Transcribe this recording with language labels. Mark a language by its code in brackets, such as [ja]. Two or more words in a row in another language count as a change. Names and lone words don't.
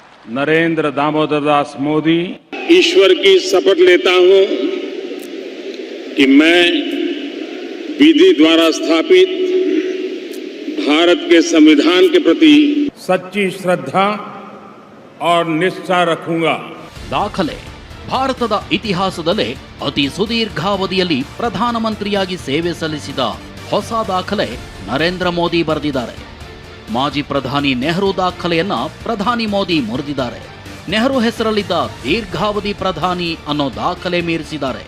[hi] नरेंद्र दामोदर दास मोदी। ईश्वर की शपथ लेता हूं कि मैं विधि द्वारा स्थापित भारत के संविधान के प्रति सच्ची श्रद्धा और निष्ठा रखूंगा। [kn] ದಾಖಲೆ ಭಾರತದ ಇತಿಹಾಸದಲ್ಲೇ ಅತಿ ಸುದೀರ್ಘಾವಧಿಯಲ್ಲಿ ಪ್ರಧಾನಮಂತ್ರಿಯಾಗಿ ಸೇವೆ ಸಲ್ಲಿಸಿದ ಹೊಸ ದಾಖಲೆ ನರೇಂದ್ರ ಮೋದಿ ಬರೆದಿದ್ದಾರೆ. ಮಾಜಿ ಪ್ರಧಾನಿ ನೆಹರು ದಾಖಲೆಯನ್ನ ಪ್ರಧಾನಿ ಮೋದಿ ಮುರಿದಿದ್ದಾರೆ. ನೆಹರು ಹೆಸರಲ್ಲಿದ್ದ ದೀರ್ಘಾವಧಿ ಪ್ರಧಾನಿ ಅನ್ನೋ ದಾಖಲೆ ಮೀರಿಸಿದ್ದಾರೆ.